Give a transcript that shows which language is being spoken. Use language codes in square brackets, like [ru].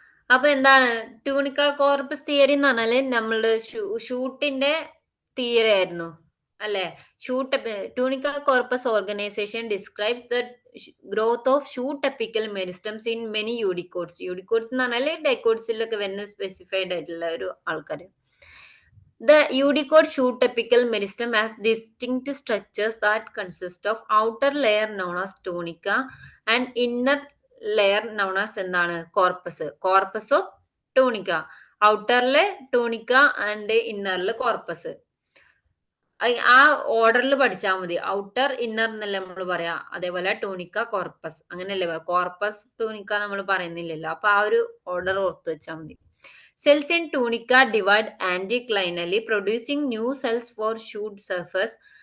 [ml] അപ്പൊ എന്താണ് tunica corpus theory എന്ന് പറഞ്ഞാല് നമ്മളുടെ ഷൂട്ടിന്റെ തിയറി ആയിരുന്നു അല്ലെ? [en] Tunica corpus organisation describes the growth of shoot apical meristems in many eudicots. [ml] യൂഡിക്കോഡ്സ് എന്ന് പറഞ്ഞാല് ഡൈക്കോഡ്സിലൊക്കെ വരുന്ന സ്പെസിഫൈഡ് ആയിട്ടുള്ള ഒരു ആൾക്കാർ. [en] The Unicode shoot apical meristem has distinct structures that consist of outer layer known as tunica and inner layer known as എന്താണ്? [ml] Corpus. Corpus of ടൂണിക്ക. ഔട്ടറിലെ ടൂണിക്ക and ഇന്നറിലെ corpus. ആ ഓർഡറിൽ പഠിച്ചാൽ മതി. ഔട്ടർ ഇന്നർ എന്നല്ലേ നമ്മൾ പറയാ. അതേപോലെ ടൂണിക്ക കോർപ്പസ് അങ്ങനെയല്ലേ? കോർപ്പസ് ടൂണിക്ക നമ്മൾ പറയുന്നില്ലല്ലോ. അപ്പൊ ആ ഒരു ഓർഡർ ഓർത്ത് വെച്ചാൽ മതി. [en] Cells in tunica divide anticlinally, producing new cells for shoot surface.